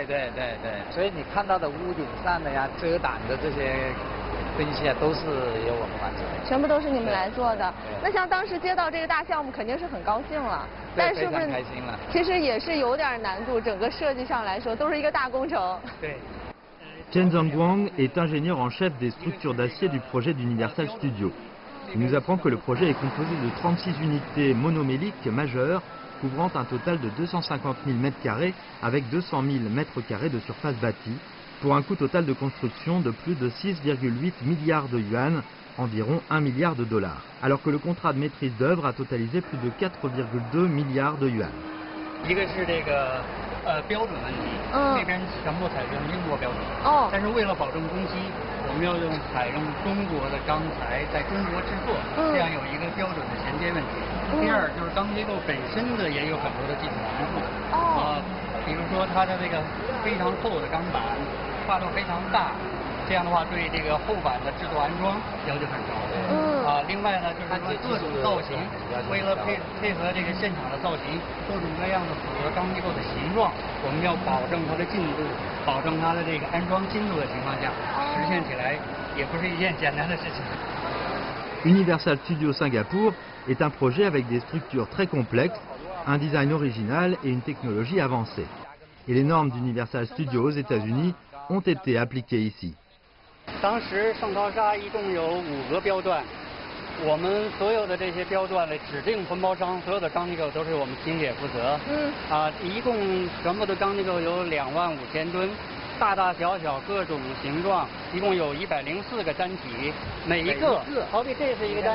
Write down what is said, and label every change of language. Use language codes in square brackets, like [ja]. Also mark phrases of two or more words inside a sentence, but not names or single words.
[zh] 所以你看到的屋顶上的呀、遮挡的这些东西啊，都是由我们完成的。全部都是你们来做的。那像当时接到这个大项目，肯定是很高兴了。但是不是？非常开心了。其实也是有点难度，整个设计上来说，都是一个大工程。对。 [fr] Chen Zhongguang est ingénieur en chef des structures d'acier du projet d'Universal Studios. Il nous apprend que le projet est composé de 36 unités monoméliques majeures, couvrant un total de 250 000 m² avec 200 000 m² de surface bâtie, pour un coût total de construction de plus de 6,8 milliards de yuan, environ 1 milliard de dollars, alors que le contrat de maîtrise d'œuvre a totalisé plus de 4,2 milliards de yuan. [zh] 一个是这个标准问题，那边全部采用英国标准，但是为了保证工期，我们要采用中国的钢材，在中国制作，这样有一个标准的衔接问题。第二就是钢结构本身的也有很多的技术难度，比如说它的这个非常厚的钢板，跨度非常大。这样的话，对这个后板的制作安装要求很高。另外呢，就是说各种造型，为了配合这个现场的造型，各种各样的符合钢结构的形状，我们要保证它的硬度，保证它的这个安装精度的情况下，实现起来也不是一件简单的事情。 [fr] Universal Studios Singapour est un projet avec des structures très complexes, un design original et une technologie avancée. Et les normes d'Universal Studios aux États-Unis ont été appliquées ici. [zh] 当时圣淘沙一共有5个标段， 我们所有的这些标段的指定分包商，所有的钢结构都是我们清洁负责。一共全部的钢结构有25000吨，大大小小各种形状，一共有104个单体，每一个，好比这是一个单体。